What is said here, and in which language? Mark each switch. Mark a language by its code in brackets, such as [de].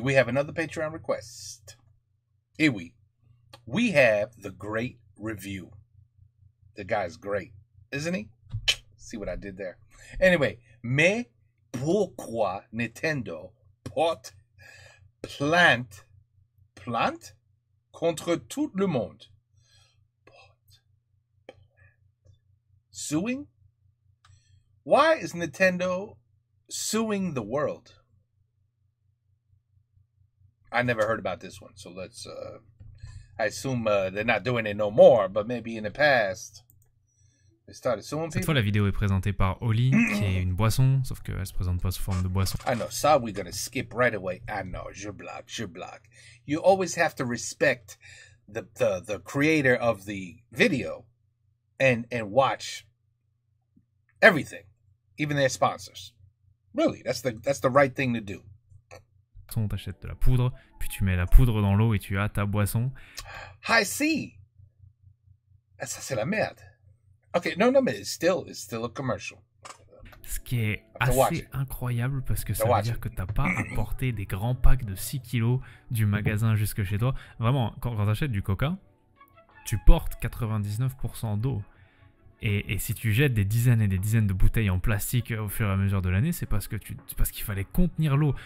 [en] We have another Patreon request. Here we have the great review. The guy's great, isn't he? See what I did there? [fr] Anyway, mais pourquoi Nintendo porte plainte contre tout le monde? [en] Suing? Why is Nintendo suing the world? I never heard about this one, so let's I assume they're not doing it no more, but maybe in the past they started suing people. [fr] Cette fois, la vidéo est présentée par Oli, qui est une boisson, sauf qu'elle se présente pas sous forme de boisson. [en] I know, ça we're gonna skip right away. I know, [fr] je block. [en] You always have to respect the creator of the video and watch everything, even their sponsors. Really, that's the right thing to do. [fr] T'achètes de la poudre, puis tu mets la poudre dans l'eau et tu as ta boisson. High C. Ça, c'est la merde. [en] Okay, no, mais it's still a commercial. [fr] Ce qui est assez incroyable parce que ça veut dire que t'as pas à porter des grands packs de 6 kilos du magasin jusque chez toi. Vraiment, quand t'achètes du coca, tu portes 99% d'eau. Et si tu jettes des dizaines et des dizaines de bouteilles en plastique au fur et à mesure de l'année, c'est parce qu'il fallait contenir l'eau.